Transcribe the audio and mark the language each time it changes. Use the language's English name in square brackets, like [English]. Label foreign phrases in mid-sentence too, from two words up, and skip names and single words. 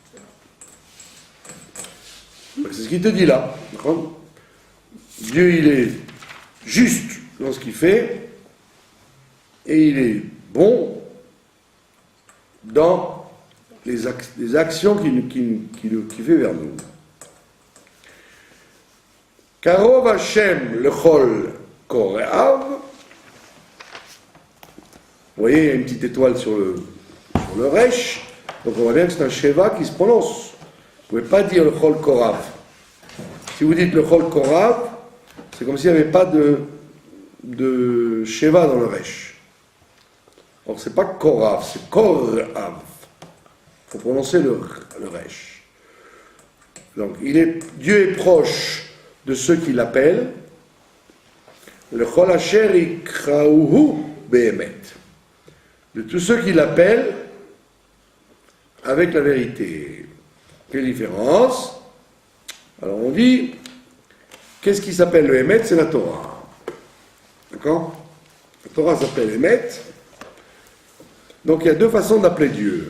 [French] Donc, c'est ce qu'il te dit là. D'accord ? Dieu, il est juste dans ce qu'il fait, et il est bon dans les actions qu'il fait vers nous. [Hebrew] קרוב השם לכל קוראיו. [French] Vous voyez, il y a une petite étoile sur le resh, donc on voit bien que c'est un sheva qui se prononce. Vous ne pouvez pas dire [Hebrew] לכל קרב. [French] Si vous dites [Hebrew] לכל קרב, [French] c'est comme s'il n'y avait pas de sheva dans le resh. Alors c'est pas korav, c'est korav. Il faut prononcer le resh. Donc Dieu est proche de ceux qui l'appellent. [Hebrew] לכל אשר יקראוהו באמת. [French] De tous ceux qui l'appellent avec la vérité. Quelle différence? Alors on dit, qu'est-ce qui s'appelle le Emet? C'est la Torah. D'accord? La Torah s'appelle Emet. Donc il y a deux façons d'appeler Dieu.